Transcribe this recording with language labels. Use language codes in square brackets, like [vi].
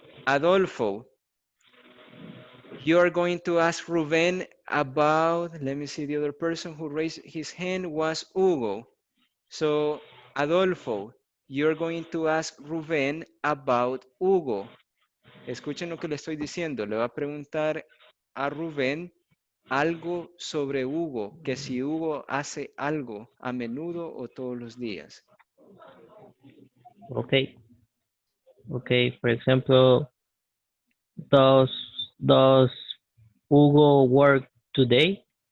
[en] Adolfo, you are going to ask Ruben about, let me see, the other person who raised his hand was Hugo. So, Adolfo, you're going to ask Ruben about Hugo. [es] Escuchen lo que le estoy diciendo. Le va a preguntar a Rubén algo sobre Hugo, que si Hugo hace algo a menudo o todos los días. [en] Okay. Okay. For example, does Hugo work today?